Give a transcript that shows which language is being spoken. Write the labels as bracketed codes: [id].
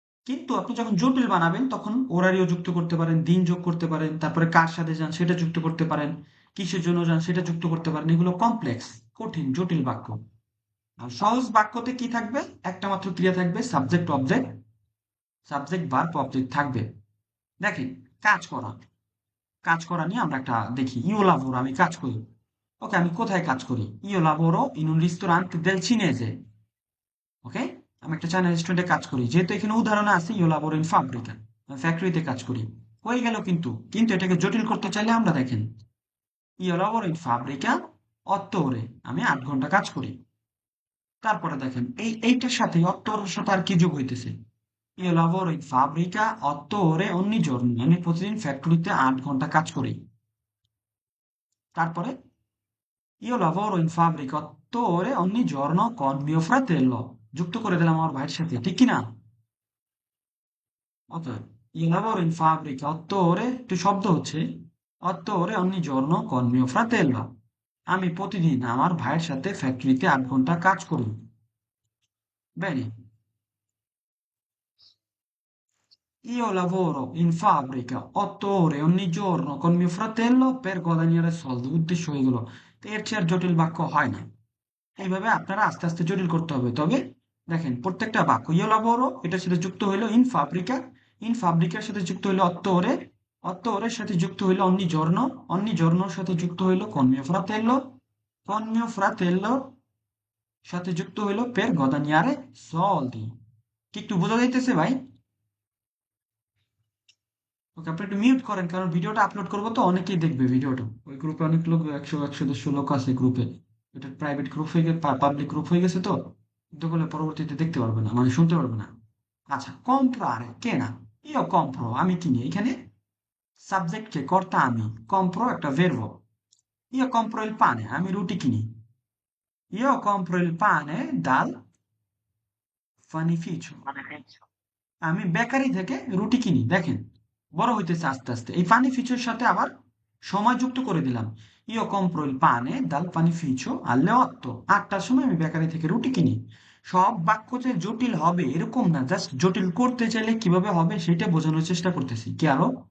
[bn] কিন্তু আপনি যখন জটিল বানাবেন তখন ওরারিও যুক্ত করতে পারেন, দিন যোগ করতে পারেন, তারপরে কার সাথে যান সেটা যুক্ত করতে পারেন, কিসের জন্য যান সেটা যুক্ত করতে পারেন। এগুলো কমপ্লেক্স, কঠিন, জটিল বাক্য। আর সহজ বাক্যতে কি থাকবে? একটা মাত্র ক্রিয়া থাকবে, subject object, subject verb object থাকবে। দেখেন, কাজ করা, কাজ করা নিয়ে আমরা একটা দেখি। [it] ইও লাভোরো, [bn] আমি কাজ করি। ওকে, আমি কোথায় কাজ করি? [it] ইও লাভোরো ইন un ristorante del cinese। [bn] ওকে, আমি একটা চাইনা রেস্টুরেন্টে কাজ করি। যেহেতু এখানে উদাহরণে আছে [it] ইও লাভোরো ইন ফাব্রিকা, [bn] আমি ফ্যাক্টরিতে কাজ করি। হয়ে গেল। কিন্তু কিন্তু এটাকে জটিল করতে চাইলে আমরা দেখেন, [it] ইও লাভোরো ইন ফাব্রিকা 8 ore, [bn] আমি 8 ঘন্টা কাজ করি। তারপরে দেখেন এইটার সাথে 8 ওরের সাথে আর কি যোগ হইতেছে? [it] Io lavoro in fabbrica 8 ore ogni giorno, [bn] আমি প্রতিদিন ফ্যাক্টরিতে 8 ঘন্টা কাজ করি। [it] তারপরে io lavoro in fabbrica 8 ore ogni giorno con mio fratello, [bn] যুক্ত করে দিলাম আমার ভাইয়ের সাথে, ঠিক কি না? [it] ওকে, io lavoro in fabbrica 8 ore, [bn] একটু শব্দ হচ্ছে, [it] 8 ore ogni giorno con mio fratello, [bn] আমি প্রতিদিন আমার ভাইয়ের সাথে ফ্যাক্টরিতে 8 ঘন্টা কাজ করি। [it] Bene, io lavoro in fabbrica 8 ore ogni giorno con mio fratello per guadagnare soldi, [bn] উদ্দেশ্য হয়ে গেল। তো এর চেয়ে আর জটিল বাক্য হয় না। এইভাবে আপনারা আস্তে আস্তে জটিল করতে হবে। তবে দেখেন, প্রত্যেকটা বাক্য io lavoro এটার সাথে যুক্ত হইলো in fabbrica, in fabricaর সাথে যুক্ত হইলো 8 ore, 8 ওরের সাথে যুক্ত হইলো ogni giornoর সাথে যুক্ত হইলো con mio fratello সাথে যুক্ত হইলো per guadagnare soldi। কি একটু বোঝা যাইতেছে ভাই? ওকে, আপনি একটু মিউট করেন, কারণ ভিডিওটা আপলোড করবো তো অনেকেই দেখবে ভিডিওটা। ওই গ্রুপে অনেক লোক, 100 150 লোক আছে গ্রুপে। এটা প্রাইভেট গ্রুপ হয়ে গেছে, পাবলিক গ্রুপ হয়ে গেছে তো। কিন্তু বলে পরবর্তীতে দেখতে পারবে না, মানে শুনতে পারবে না। আচ্ছা, comprare, কেনা। [it] io compro, [bn] আমি কিনি। এখানে সাবজেক্ট কে, কর্তা আমি। [it] compro একটা verbo। io compro il pane, [bn] আমি রুটি কিনি। [it] io compro il pane dal panificio, [bn] আমি বেকারি থেকে রুটি কিনি। দেখেন, বড় হইতেছে আস্তে আস্তে। এই পানিফিচোর সাথে আবার সময় যুক্ত করে দিলাম। [it] ইও compro il pane dal panificio alle 8, [bn] 8টার সময় আমি বেকারি থেকে রুটি কিনি। সব বাক্য যে জটিল হবে এরকম না, জাস্ট জটিল করতে চাইলে কিভাবে হবে সেটা বোঝানোর চেষ্টা করতেছি। কি আরো?